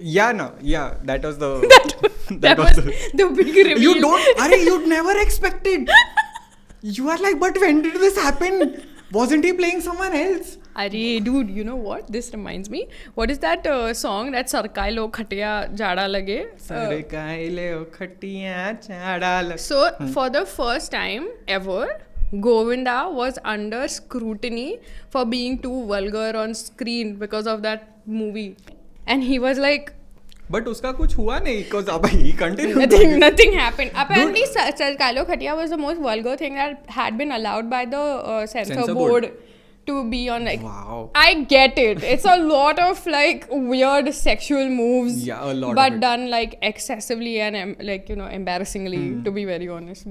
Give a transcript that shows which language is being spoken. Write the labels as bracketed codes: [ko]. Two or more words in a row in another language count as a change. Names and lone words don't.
[en] Yeah, that was the... That was the big reveal. You don't... Arey, you'd never expected. You are like, but when did this happen? Wasn't he playing someone else? Arey, dude, you know what? This reminds me. What is that song that Sarkai lo khatiya jada lage? [hi] सरकाई ले ओ खटियां झाड़ा लग. [en] So, for the first time ever, Govinda was under scrutiny for being too vulgar on screen because of that movie. And he was like, But [hi] उसका कुछ हुआ नहीं [en] because अब he continued. nothing happened. Apparently, Sarkalo Khatia was the most vulgar thing that had been allowed by the censor board to be on. Like, Wow. I get it. It's a lot of like weird sexual moves. Yeah, a lot but of it. done like excessively and like embarrassingly, to be very honest.